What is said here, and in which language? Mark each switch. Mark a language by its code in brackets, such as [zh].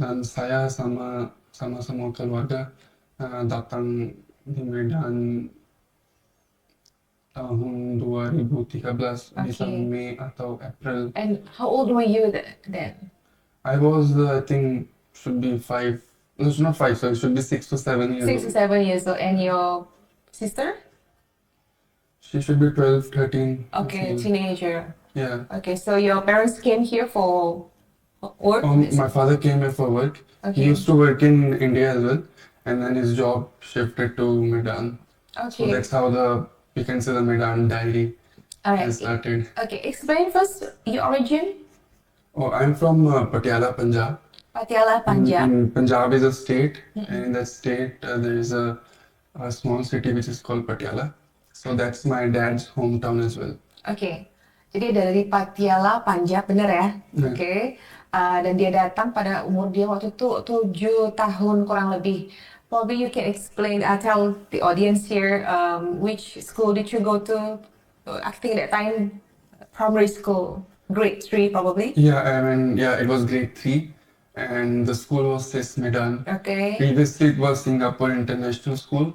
[id] Dan saya sama semua keluarga datang di Medan tahun 2013, bisa [en] Okay. [id] Mei atau April. [en] And how old were you then? I was, I think, should be 5, no, it's not 5, so it should be 6 to 7 years 6 to old. 7 years old. And your sister? She should be 12, 13. Okay, so, teenager. Yeah. Okay, so your parents came here for work? My father came here for work. Okay. He used to work in India as well, and then his job shifted to Medan. So Okay. that's how we can say the Medan diary Alright. has started. Okay, explain first your origin. Oh, I'm from Patiala, Punjab. Patiala, Punjab. Punjab is a state, and in that state there is a small city which is called Patiala. So that's my dad's hometown as well. [id] Oke, jadi dari Patiala, Punjab, bener ya? Iya. Oke, dan dia datang pada umur dia waktu itu 7 tahun kurang lebih. [en] Probably you can explain, tell the audience here, which school did you go to? I think that time, primary school, grade 3 probably. Yeah, I mean, yeah, it was grade 3, and the school was CIS Medan. Okay, Previously, it was Singapore International School,